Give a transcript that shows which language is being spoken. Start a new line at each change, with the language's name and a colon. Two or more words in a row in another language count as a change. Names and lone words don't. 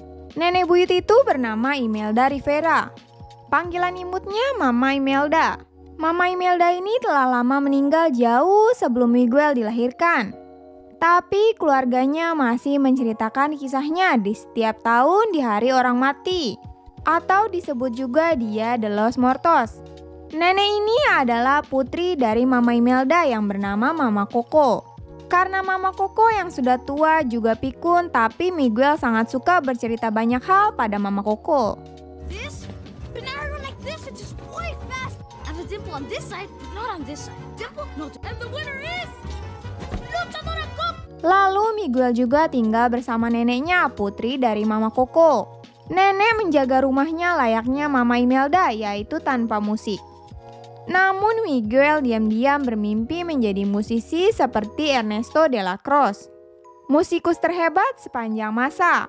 Indonesian: Nenek buyut itu bernama Imelda Rivera. Panggilan imutnya Mama Imelda. Mama Imelda ini telah lama meninggal jauh sebelum Miguel dilahirkan. Tapi keluarganya masih menceritakan kisahnya di setiap tahun di hari orang mati, atau disebut juga Dia de los Muertos. Nenek ini adalah putri dari Mama Imelda yang bernama Mama Coco. Karena Mama Coco yang sudah tua juga pikun, tapi Miguel sangat suka bercerita banyak hal pada Mama Coco.
English: This, but now I run like this, it's just way fast. I have a dimple on this side, but not on this side. Dimple, no, and the winner is Luchadora Coco.
Indonesian: Lalu Miguel juga tinggal bersama neneknya, putri dari Mama Coco. Nenek menjaga rumahnya layaknya Mama Imelda, yaitu tanpa musik. Namun Miguel diam-diam bermimpi menjadi musisi seperti Ernesto de la Cruz, musikus terhebat sepanjang masa.